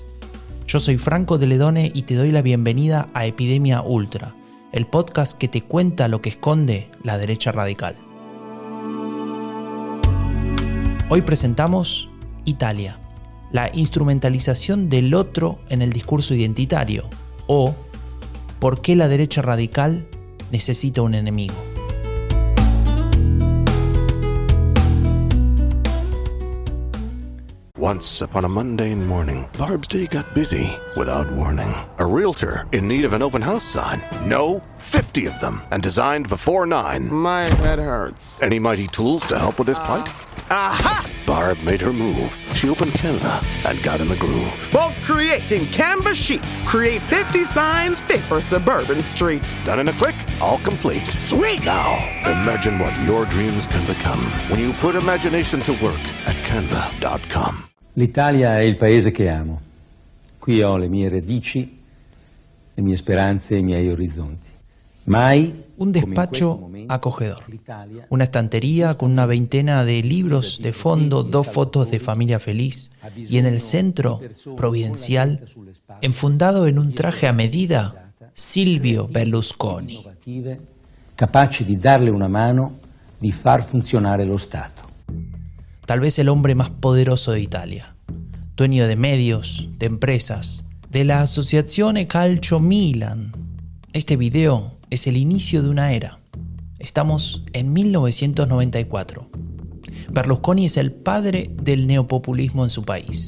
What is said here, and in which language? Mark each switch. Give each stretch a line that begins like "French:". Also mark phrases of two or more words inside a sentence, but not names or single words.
Spanish: Yo soy Franco de Ledone y te doy la bienvenida a Epidemia Ultra, el podcast que te cuenta lo que esconde la derecha radical. Hoy presentamos Italia, la instrumentalización del otro en el discurso identitario, o por qué la derecha radical necesita un enemigo.
English: Once upon a mundane morning, Barb's day got busy without warning. A realtor in need of an open house sign. No, 50 of them, and designed before 9. My head hurts. Any mighty tools to help with this plight? Aha! Barb made her move. She opened Canva and got in the groove. Bulk creating Canva sheets. Create 50 signs fit for suburban streets. Done in a click, all complete. Sweet! Now, imagine what your dreams can become when you put imagination to work at canva.com.
Italian: L'Italia è il paese che amo. Qui ho le mie radici, le mie speranze e i miei orizzonti. Mai
Spanish: un despacho acogedor, una estantería con una veintena de libros de fondo, 2 fotos de familia feliz y en el centro, providencial, enfundado en un traje a medida, Silvio Berlusconi.
Italian: Capaci di darle una mano, di far funzionare lo Stato.
Spanish: Tal vez el hombre más poderoso de Italia, dueño de medios, de empresas, de la Associazione Calcio Milan. Este video es el inicio de una era. Estamos en 1994. Berlusconi es el padre del neopopulismo en su país.